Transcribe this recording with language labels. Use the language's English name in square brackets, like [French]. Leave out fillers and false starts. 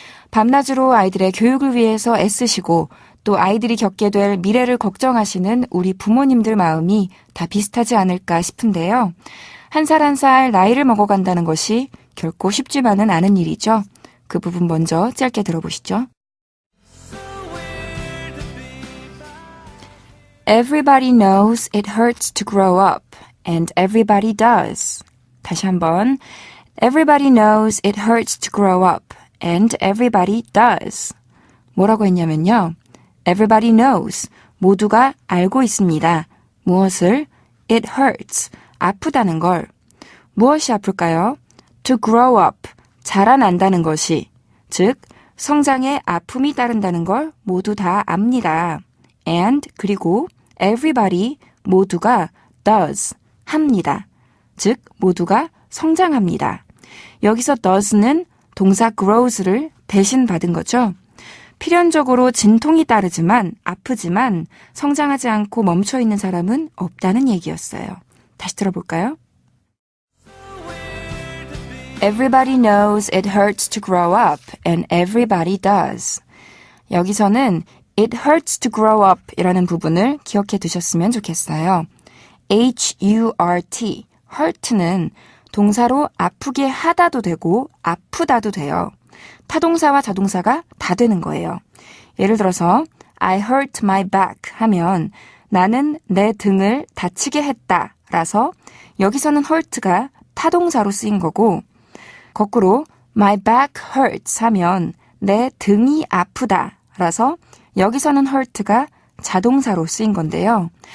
[Korean] 밤낮으로 아이들의 교육을 위해서 애쓰시고 또 아이들이 겪게 될 미래를 걱정하시는 우리 부모님들 마음이 다 비슷하지 않을까 싶은데요. 한 살 한 살 나이를 먹어간다는 것이 결코 쉽지만은 않은 일이죠. 그 부분 먼저 짧게 들어보시죠. [English] Everybody knows it hurts to grow up, and everybody does. [Korean] 다시 한번. [English] Everybody knows it hurts to grow up, and everybody does. [Korean] 뭐라고 했냐면요. [English] Everybody knows. [Korean] 모두가 알고 있습니다. 무엇을? [English] It hurts. [Korean] 아프다는 걸. 무엇이 아플까요? [English] To grow up. [Korean] 자라난다는 것이. 즉, 성장에 아픔이 따른다는 걸 모두 다 압니다. [English] And [Korean] 그리고 [English] everybody [Korean] 모두가 [English] does [Korean] 합니다. 즉 모두가 성장합니다. 여기서 does는 동사 grows를 대신 받은 거죠. 필연적으로 진통이 따르지만 아프지만 성장하지 않고 멈춰있는 사람은 없다는 얘기였어요. 다시 들어볼까요? [English] Everybody knows it hurts to grow up and everybody does. [Korean] 여기서는 [English] It hurts to grow up [Korean] 이라는 부분을 기억해 두셨으면 좋겠어요. H-U-R-T, hurt는 동사로 아프게 하다도 되고 아프다도 돼요. 타동사와 자동사가 다 되는 거예요. 예를 들어서 [English] I hurt my back [Korean] 하면 나는 내 등을 다치게 했다 라서 여기서는 hurt가 타동사로 쓰인 거고 거꾸로 [English] my back hurts [Korean] 하면 내 등이 아프다 라서 여기서는 hurt가 자동사로 쓰인 건데요.